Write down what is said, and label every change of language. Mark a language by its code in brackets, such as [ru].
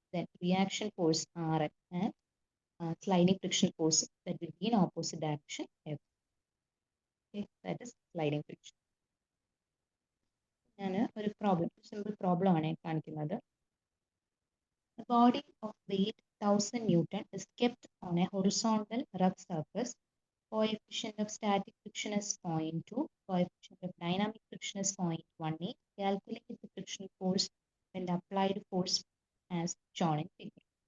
[en] Then reaction force are N and sliding friction force that will be in opposite direction F. Okay, that is sliding friction. [ml] ഞാൻ ഒരു simple problem ആണ് കാണിക്കുന്നത്. [en] The body of weight 1000 Newton is kept on a horizontal rough surface. Coefficient of static friction is 0.2. Coefficient of dynamic friction is 0.18. Calculate the friction force when the applied force as shown in figure.